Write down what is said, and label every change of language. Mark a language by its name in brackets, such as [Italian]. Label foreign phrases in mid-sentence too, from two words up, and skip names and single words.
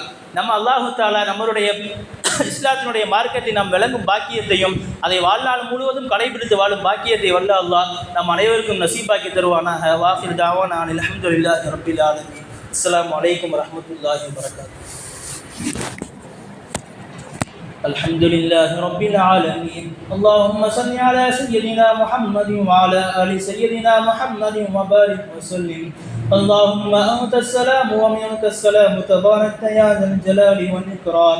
[Tamil] நம்ம [Arabic] الله تعالى [Tamil] நம்மளுடைய இஸ்லாத்தினுடைய மார்க்கத்தை நாம் விளங்கும் பாக்கியத்தையும் அதை வாழ்நாள் முழுவதும் கடைபிடித்து வாழும் பாக்கியத்தை வல்ல அல்லாஹ் நம் அனைவருக்கும் நசீபாக்கி தருவானாக. [Arabic] وآخر دعوانا الحمد لله رب العالمين. السلام عليكم ورحمة الله وبركاته. الحمد لله رب العالمين. اللهم صل على سيدنا محمد وعلى آل سيدنا محمد وبارك وسلم. اللهم أنت السلام ومنك السلام تبارك يا ذا الجلال والإكرام.